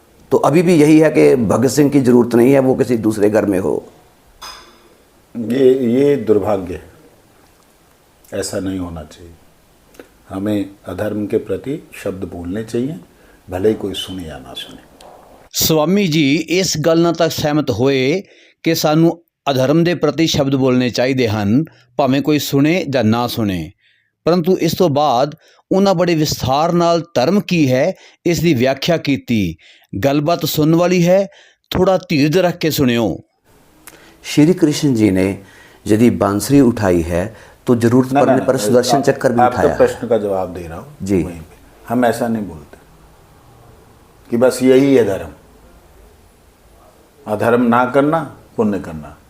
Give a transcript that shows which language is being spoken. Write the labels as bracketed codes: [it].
[hi] तो अभी भी यही है कि भगत सिंह की ज़रूरत नहीं है वो किसी दूसरे घर में हो। ये दुर्भाग्य है, ऐसा नहीं होना चाहिए। हमें अधर्म के प्रति शब्द बोलने चाहिए, भले ही कोई सुने या ना सुने। [pa] स्वामी जी इस ਗੱਲ ਨਾਲ ਤੱਕ ਸਹਿਮਤ ਹੋਏ ਕਿ ਸਾਨੂੰ ਅਧਰਮ ਦੇ ਪ੍ਰਤੀ ਸ਼ਬਦ ਬੋਲਣੇ ਚਾਹੀਦੇ ਹਨ, ਭਾਵੇਂ ਕੋਈ ਸੁਣੇ ਜਾਂ ਨਾ ਸੁਣੇ। ਪਰੰਤੂ ਇਸ ਤੋਂ ਬਾਅਦ ਉਹਨਾਂ ਬੜੇ ਵਿਸਥਾਰ ਨਾਲ ਧਰਮ ਕੀ ਹੈ ਇਸ ਦੀ ਵਿਆਖਿਆ ਕੀਤੀ। ਗੱਲਬਾਤ ਸੁਣਨ ਵਾਲੀ ਹੈ, ਥੋੜਾ ਧੀਰਜ ਰੱਖ ਕੇ ਸੁਣਿਓ। [hi] श्री कृष्ण जी ने यदि बांसुरी उठाई है तो जरूरत पड़ने पर सुदर्शन चक्कर भी उठाया। आपका प्रश्न का जवाब दे रहा हूँ जी। वहीं पे हम ऐसा नहीं बोलते कि बस यही है धर्म, अधर्म ना करना, पुण्य करना।